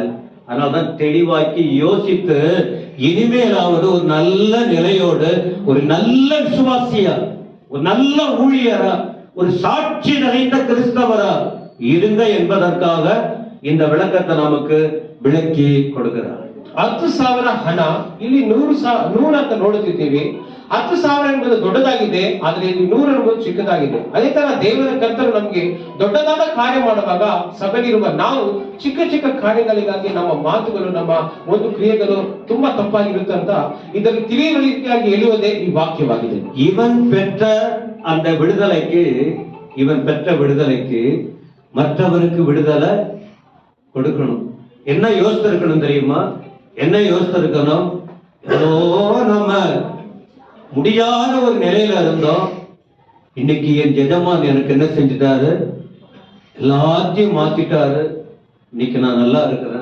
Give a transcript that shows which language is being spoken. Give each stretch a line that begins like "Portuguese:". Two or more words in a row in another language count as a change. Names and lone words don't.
Tamil: அதனால்தான் தெளிவாக்கி யோசித்து இனிமேலாவது ஒரு நல்ல நிலையோடு, ஒரு நல்ல விசுவாசியா, ஒரு நல்ல ஊழியரா, ஒரு சாட்சி நிறைந்த கிறிஸ்தவரா இருங்க என்பதற்காக இந்த விளக்கத்தை நமக்கு விளக்கி கொடுக்கிறார்.
Kannada: 10,000 ಹಣ, ಇಲ್ಲಿ 100 ಅಂತ ನೋಡುತ್ತಿದ್ದೇವೆ. 10,000 ಎಂಬುದು ದೊಡ್ಡದಾಗಿದೆ, ಆದ್ರೆ ಇಲ್ಲಿ 100 ಎಂಬುದು ಚಿಕ್ಕದಾಗಿದೆ. ಅದೇ ತರ ದೇವರ ಕರ್ತರು ನಮಗೆ ದೊಡ್ಡದಾದ ಕಾರ್ಯ ಮಾಡುವಾಗ ಸಭೆಗಿರುವ ನಾವು ಚಿಕ್ಕ ಚಿಕ್ಕ ಕಾರ್ಯಗಳಿಗಾಗಿ ನಮ್ಮ ಮಾತುಗಳು, ನಮ್ಮ ಒಂದು ಕ್ರಿಯೆಗಳು ತುಂಬಾ ತಪ್ಪಾಗಿರುತ್ತೆ ಅಂತ ಇದನ್ನು ತಿಳಿಯುವಳಿಕೆಯಾಗಿ ಹೇಳುವುದೇ ಈ ವಾಕ್ಯವಾಗಿದೆ.
Tamil: இவன் பெற்ற அந்த விடுதலைக்கு, இவன் பெற்ற விடுதலைக்கு மற்றவருக்கு விடுதலை கொடுக்கணும். என்ன யோசித்து இருக்கணும் தெரியுமா? என்ன யோசித்து இருக்கணும்? ஏதோ நம்ம முடியாத ஒரு நிலையில இருந்தோம், இன்னைக்கு என் எஜமான் எனக்கு என்ன செஞ்சுட்டாரு, எல்லாத்தையும் மாத்திட்டாரு, இன்னைக்கு நான் நல்லா இருக்கிறேன்.